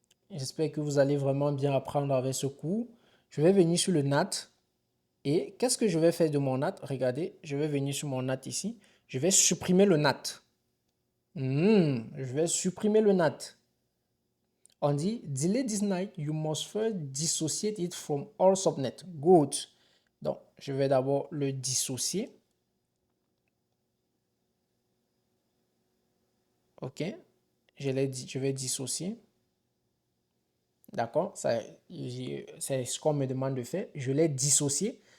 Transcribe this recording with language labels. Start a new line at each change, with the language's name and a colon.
French: J'espère que vous allez vraiment bien apprendre avec ce cours. Je vais venir sur le NAT. Et qu'est-ce que je vais faire de mon NAT? Regardez, je vais venir sur mon NAT ici. Je vais supprimer le NAT. Je vais supprimer le NAT. On dit,
English: delete this NAT, you must first dissociate it from all subnet. Good.
French: Donc, je vais d'abord le dissocier. OK. Je vais dissocier. D'accord? C'est ce qu'on me demande de faire. Je l'ai dissocié.